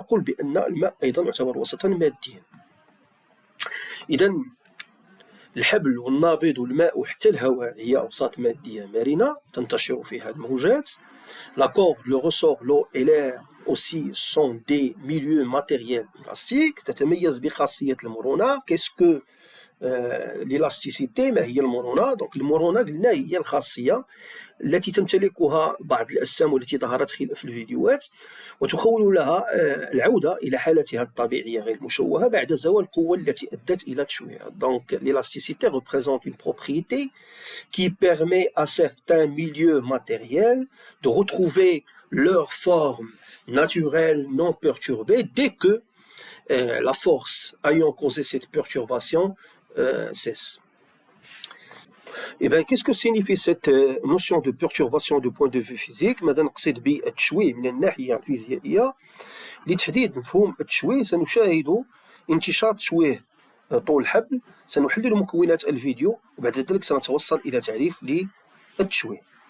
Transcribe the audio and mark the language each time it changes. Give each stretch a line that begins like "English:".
Arabic: نقول بأن الماء أيضا يعتبر وسطا ماديا. إذا الحبل والنابض والماء وحتى الهواء هي أوساط مادية مرنة تنتشر فيها الموجات.
French: La corde, le ressort, l'eau et l'air aussi sont des milieux matériels élastiques.
Arabic: تتميز بخاصية المرونة.
French: Qu'est-ce que l'élasticité؟
Arabic: ما هي المرونة؟ دونك المرونة قلنا هي الخاصية التي تمتلكها بعض الأجسام والتي ظهرت في الفيديوهات وتخول لها العودة إلى حالتها الطبيعية غير مشوهة بعد زوال القوة التي أدت إلى تشويهها.
French: Donc l'élasticité représente une propriété qui permet à certains milieux matériels de retrouver leur forme naturelle non perturbée dès que la force ayant causé cette perturbation cesse. Et bien, qu'est-ce que signifie cette notion de perturbation du point de vue physique؟
Arabic: ماذا نقصد بالتشويه من الناحية الفيزيائية؟ لتحديد مفهوم التشويه سنشاهد انتشار تشويه طول الحبل. سنحلل مكونات الفيديو وبعد ذلك سنتوصل إلى تعريف للتشويه.